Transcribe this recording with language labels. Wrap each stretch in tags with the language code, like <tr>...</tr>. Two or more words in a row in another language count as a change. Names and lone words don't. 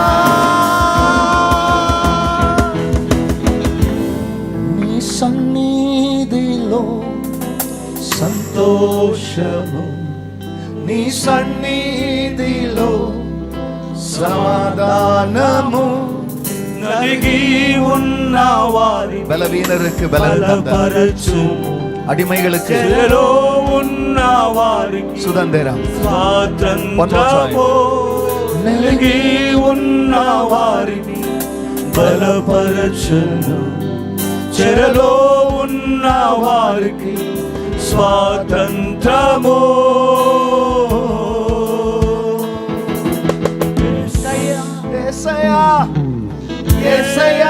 <te>నీ సన్నిధిలో సంతోషము నీ సన్నిధిలో సమాధానము నలిగి ఉన్న వారి</te> <ta>பலவீனருக்கு பலன் தந்தார்.</ta> <te>బలపరచు</te> <ta>அடிமைகளுக்கு</ta> <te>చెరలో ఉన్న వారికి</te> <ta>சுதந்திரம்.</ta> <te>స్వాతంత్రము నలిగి ఉన్న వారిని బలపరచును చెరలో ఉన్న వారికి స్వాతంత్రము యేసయ్యా యేసయ్యా</te>